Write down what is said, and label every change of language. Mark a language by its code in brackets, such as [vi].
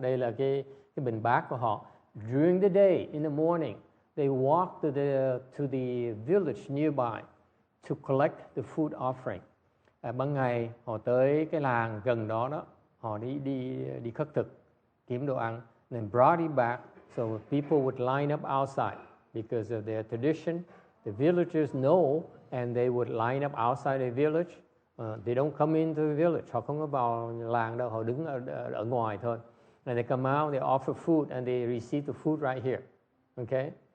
[vi] Đây là cái bình bát của họ. [en] During the day, in the morning, they walk to the village nearby to collect the food offering. [vi] Ban ngày họ tới cái làng gần đó đó, họ đi khất thực, kiếm đồ ăn, [en] then brought it back. So people would line up outside because of their tradition. The villagers know, and they would line up outside the village. They don't come into the village. [vi] Họ không có vào làng đâu, họ đứng ở ngoài thôi. [en] And they come out, they offer food, and they receive the food right here. Okay?